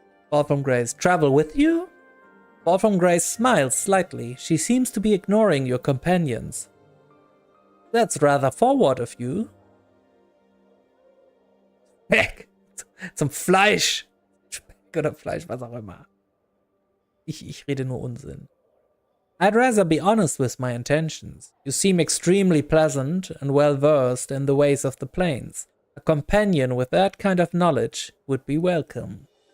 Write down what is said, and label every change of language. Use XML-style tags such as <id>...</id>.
<en>Fall from Grace. Travel with you? Fall from Grace smiles slightly. She seems to be ignoring your companions. That's rather forward of you.</en> <de>Speck! Zum Fleisch! Speck oder Fleisch, was auch immer. Ich rede nur Unsinn.</de> <en>I'd rather be honest with my intentions. You seem extremely pleasant and well-versed in the ways of the plains. A companion with that kind of knowledge would be welcome.</en>